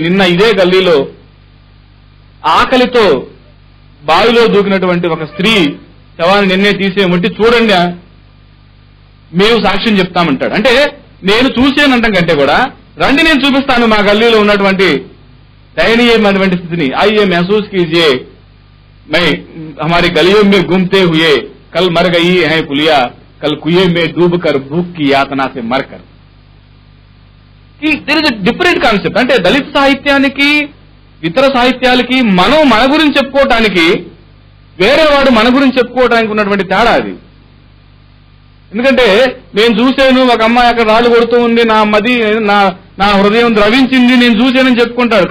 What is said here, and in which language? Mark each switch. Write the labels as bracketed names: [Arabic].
[Telugu] నిన్న ఇదే గల్లీలో ఆకలితో బావిలో దూకినటువంటి ఒక స్త్రీ శవాన్ని నిన్నే తీసేయమంటే చూడండి మేము సాక్ష్యం చెప్తామంటాడు. అంటే నేను చూసేనంటాం కంటే కూడా రండి నేను చూపిస్తాను మా గల్లీలో ఉన్నటువంటి దయనీయమైనటువంటి స్థితిని. [Hindi] आइए महसूस कीजिए मैं हमारी गलियों में घूमते हुए कल मर गई है पुलिया कल कुएं में डूबकर भूख की यातना से मरकर. [English] There is a different concept. [Telugu] అంటే దళిత సాహిత్యానికి ఇతర సాహిత్యాలకి మనం మన గురించి చెప్పుకోవటానికి వేరే వాడు మన గురించి చెప్పుకోవడానికి ఉన్నటువంటి తేడా అది. ఎందుకంటే నేను చూశాను ఒక అమ్మాయి అక్కడ రాళ్ళు కొడుతూ ఉంది, నా హృదయం ద్రవించింది, నేను చూశానని చెప్పుకుంటాడు.